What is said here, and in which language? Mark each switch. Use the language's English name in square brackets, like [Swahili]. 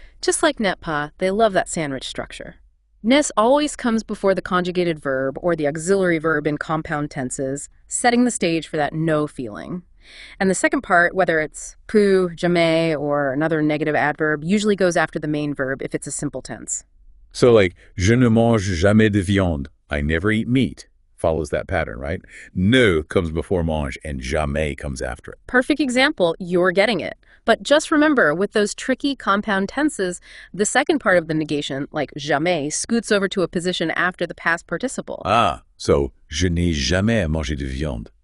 [English] Just like net pas, they love that sandwich structure. Ness always comes before the conjugated verb or the auxiliary verb in compound tenses, setting the stage for that no feeling. And the second part, whether it's pu, jamais, or another negative adverb, usually goes after the main verb if it's a simple tense. [French] So like, je ne mange jamais de viande. [English] I never eat meat. Follows that pattern, right? Ne comes before mange and jamais comes after it. Perfect example, you're getting it. But just remember, with those tricky compound tenses, the second part of the negation, like jamais, scoots over to a position after the past participle. [French] Ah, so je n'ai jamais mangé de viande.